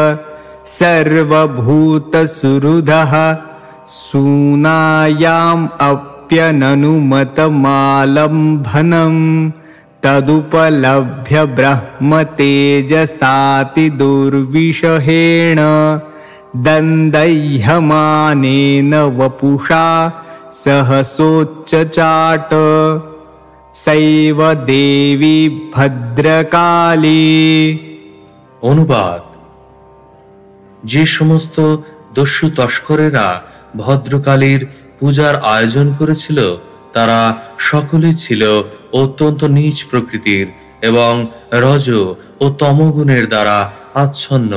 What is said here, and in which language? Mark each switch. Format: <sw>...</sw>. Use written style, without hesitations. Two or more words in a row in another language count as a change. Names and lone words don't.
<sa>सर्वभूतसुहृदः सूनायाम् अप्यननुमतमालम्भनं तदुपलभ्य ब्रह्मतेजसाति दुर्विषहेण दण्डय्यमानेन वपुषा सहसोच्चचाट सैव देवी भद्रकाली।</sa> <bn>অনুবাদ: যে সমস্ত দস্যু তস্করেরা ভদ্রকালীর পূজার আয়োজন করেছিল তারা সকলে ছিল অত্যন্ত নীচ প্রকৃতির এবং রজ ও তমগুণের দ্বারা আচ্ছন্ন।</bn>